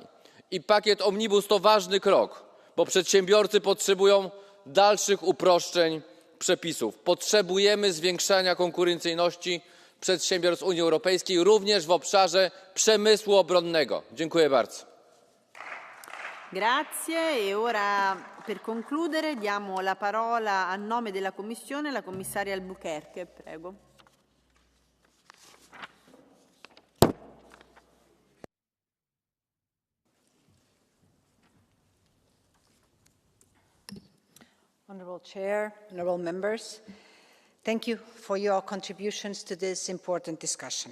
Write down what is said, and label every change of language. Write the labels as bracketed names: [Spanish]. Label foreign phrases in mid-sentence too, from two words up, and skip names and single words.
[Polish] I pakiet Omnibus to ważny krok, bo przedsiębiorcy potrzebują dalszych uproszczeń przepisów. Potrzebujemy zwiększania konkurencyjności przedsiębiorstw Unii Europejskiej, również w obszarze przemysłu obronnego. Dziękuję bardzo. [Italian] Grazie e ora per concludere diamo la parola a nome della Commissione alla commissaria Albuquerque. Prego. [English] Honourable Chair, honourable members, thank you for your contributions to this important discussion.